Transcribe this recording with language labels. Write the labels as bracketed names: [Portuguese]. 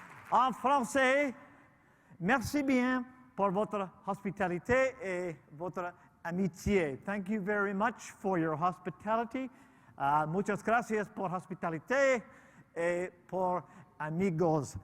[French] En français, merci bien pour votre hospitalité et votre amitié. [English] Thank you very much for your hospitality. [Spanish] Muchas gracias por hospitalidad y por amigos.